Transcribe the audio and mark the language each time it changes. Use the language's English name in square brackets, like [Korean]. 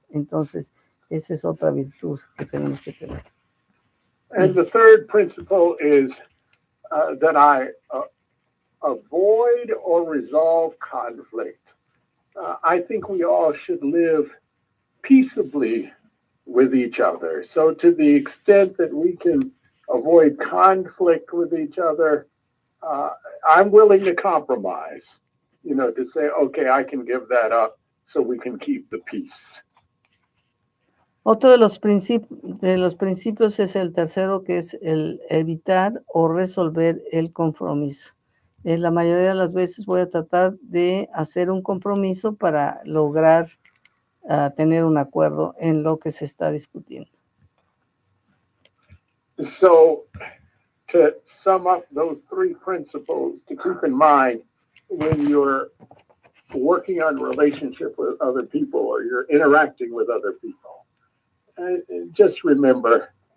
[Spanish] Entonces, esa es otra virtud que tenemos que tener. [English] And the third principle is that I avoid or resolve conflict. I think we all should live peaceably with each other. So, to the extent that we can avoid conflict with each other, I'm willing to compromise, to say, okay, I can give that up so we can keep the peace. [Spanish] Otro de los principios es el tercero, que es el evitar o resolver el compromiso. La mayoría de las veces voy a tratar de hacer un compromiso para lograr tener un acuerdo en lo que se está discutiendo. [English] So, to sum up those three principles to keep in mind when you're working on relationship with other people or you're interacting with other people, just remember